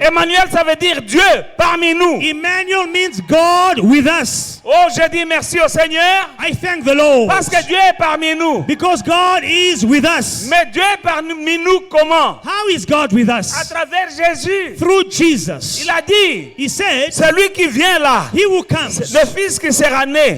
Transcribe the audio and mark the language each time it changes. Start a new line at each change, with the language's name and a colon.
French: Emmanuel, ça veut dire Dieu parmi nous.
English: Emmanuel means God with us.
French: Oh, je dis merci au Seigneur
English: I thank the Lord
French: parce que Dieu est parmi nous.
English: because God is with us.
French: Mais Dieu est parmi nous comment?
English: How is God with
French: À
English: us?
French: travers Jésus.
English: Through Jesus.
French: Il a dit,
English: He said,
French: celui qui vient là,
English: he who comes,
French: le fils qui sera né,